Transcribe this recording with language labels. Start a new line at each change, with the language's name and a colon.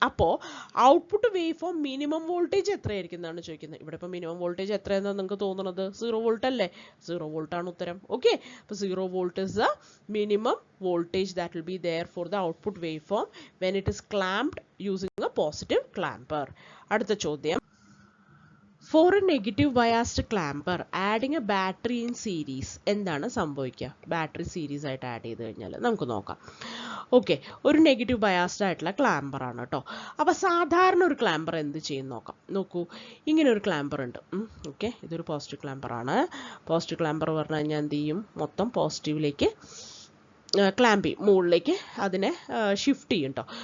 Malayalam: അപ്പോൾ output wave form minimum voltage എത്രയായിരിക്കും എന്നാണ് ചോദിക്കുന്നത്. ഇവിടെ ഇപ്പോൾ മിനിമം വോൾട്ടേജ് എത്രയാണെന്ന് നിങ്ങൾക്ക് തോന്നുന്നത്? 0 വോൾട്ട് അല്ലേ? 0 വോൾട്ടാണ് ഉത്തരം.
English: Okay, അപ്പോൾ 0 volt is the minimum voltage that will be there for the output waveform when it is clamped using a positive clamper.
Malayalam: അടുത്ത ചോദ്യം,
English: for a negative biased clamper adding a battery in series,
Malayalam: എന്താണ് സംഭവിക്കുക? Battery series ആയിട്ട് add ചെയ്ത് കഴിഞ്ഞാൽ നമുക്ക് നോക്കാം. Okay, ഒരു നെഗറ്റീവ് ബയാസ്ഡ് ആയിട്ടുള്ള ക്ലാമ്പർ ആണ് കേട്ടോ. അപ്പോൾ സാധാരണ ഒരു ക്ലാമ്പർ എന്ത് ചെയ്യും നോക്കാം. നോക്കൂ, ഇങ്ങനെ ഒരു ക്ലാമ്പർ ഉണ്ട്. ഓക്കെ, ഇതൊരു പോസിറ്റീവ് ക്ലാമ്പർ ആണ്. പോസിറ്റീവ് ക്ലാമ്പർ പറഞ്ഞു കഴിഞ്ഞാൽ എന്ത് ചെയ്യും? മൊത്തം പോസിറ്റീവിലേക്ക് ക്ലാമ്പ് ചെയ്യും, മുകളിലേക്ക് അതിനെ ഷിഫ്റ്റ് ചെയ്യും കേട്ടോ.